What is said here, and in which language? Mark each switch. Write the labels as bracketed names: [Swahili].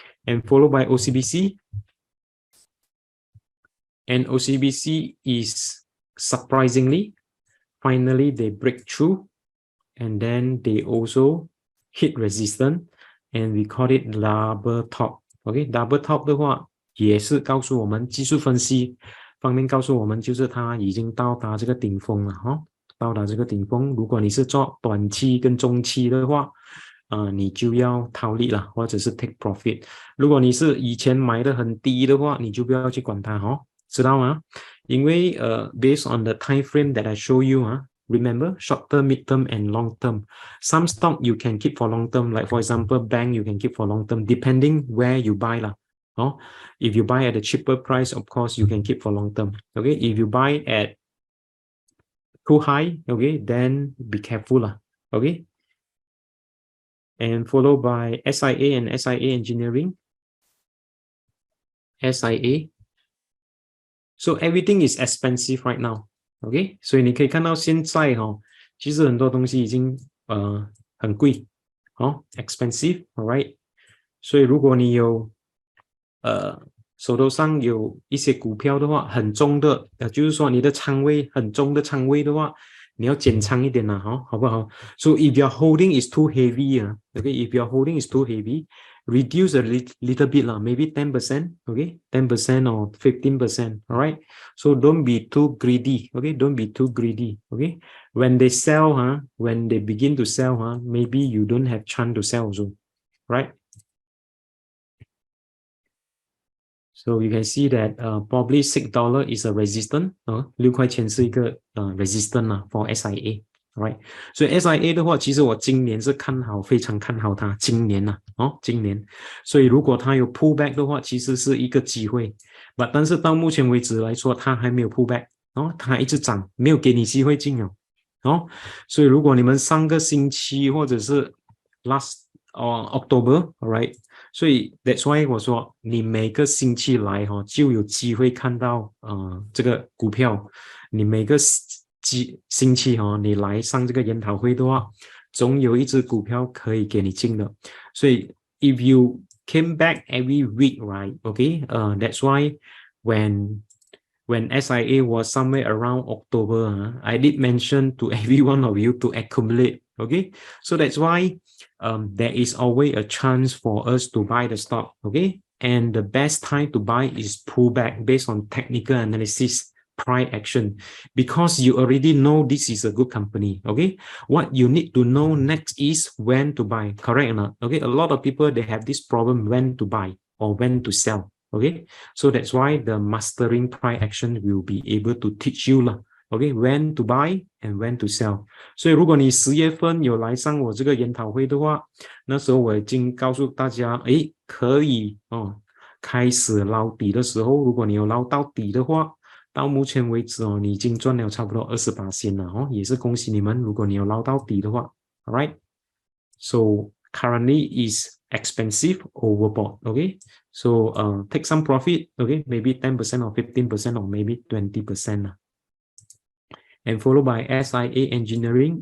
[English] And followed by OCBC, and OCBC is surprisingly finally they break through. And then they also hit resistance, and we call it double top. [Chinese] Okay, double top 的话也是告诉我们技术分析方面告诉我们就是它已经到达这个顶峰了到达这个顶峰。如果你是做短期跟中期的话你就要套利了，或者是 take profit。如果你是以前买的很低的话，你就不要去管它知道吗？ [English] 因为based on the time frame that I show you remember short term, mid term, and long term. Some stock you can keep for long term, like for example, bank you can keep for long term, depending where you buy If you buy at a cheaper price, of course you can keep for long term. Okay, if you buy at too high, okay, then be careful Okay, and followed by SIA and SIA Engineering. SIA. So everything is expensive right now. [Chinese] OK， 所以你可以看到现在其实很多东西已经很贵expensive， alright。所以如果你有手头上有一些股票的话，很重的就是说你的仓位很重的仓位的话，你要减仓一点好不好 ？ [English] So if your holding is too heavy if your holding is too heavy, reduce a little bit maybe 10%, okay, 10% or 15%, all right. So don't be too greedy, okay, don't be too greedy, okay. When they sell, when they begin to sell, maybe you don't have chance to sell also, right? So you can see that probably $6 is a resistance, [Chinese] 6块钱是一个 [English] resistance for SIA. [Chinese] Right， 所以 SIA 的话，其实我今年是看好，非常看好它。今年今年，所以如果它有 pull back 的话，其实是一个机会。但是到目前为止来说，它还没有 pull back，它一直涨，没有给你机会进所以如果你们上个星期或者是 [English] last October， [Chinese] alright， 所以 [English] that's why [Chinese] 我说你每个星期来就有机会看到这个股票，你每个星期你来上这个研讨会的话，总有一只股票可以给你进的。所以 [English] if you came back every week, right? Okay, that's why when SIA was somewhere around October, I did mention to every one of you to accumulate. Okay, so that's why there is always a chance for us to buy the stock. Okay, and the best time to buy is pullback based on technical analysis. Price action, because you already know this is a good company. Okay, what you need to know next is when to buy, correct or not? Okay, a lot of people they have this problem when to buy or when to sell. Okay, so that's why the mastering price action will be able to teach you okay, when to buy and when to sell. [Chinese] 所以如果你10月份有来上我这个研讨会的话，那时候我已经告诉大家可以开始捞底的时候，如果你有捞到底的话，到目前为止你已经赚了差不多20%了也是恭喜你们。如果你有捞到底的话 ，alright. [English] So currently is expensive overbought. Okay, so take some profit. Okay, maybe 10% or 15% or maybe 20%. and followed by SIA Engineering.